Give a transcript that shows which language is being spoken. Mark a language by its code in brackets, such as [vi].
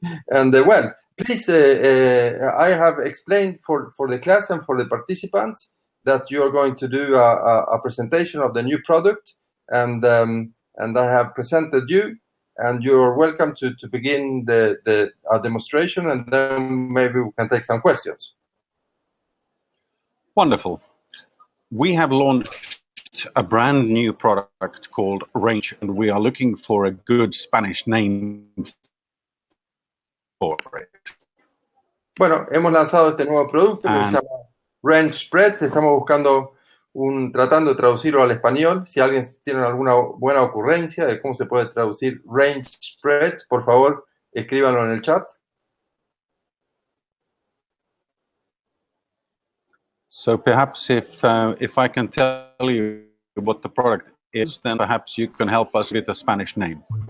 [en] And well, please, I have explained for the class and for the participants that you are going to do a presentation of the new product, and I have presented you, and you're welcome to begin the demonstration, and then maybe we can take some questions. Wonderful. We have launched a brand new product called Range, and we are looking for a good Spanish name for it. [es] Bueno, hemos lanzado este nuevo producto que se llama Range Spreads. Estamos buscando tratando de traducirlo al español. Si alguien tiene alguna buena ocurrencia de cómo se puede traducir Range Spreads, por favor, escríbanlo en el chat. [en] So perhaps if I can tell you what the product is, then perhaps you can help us with a Spanish name.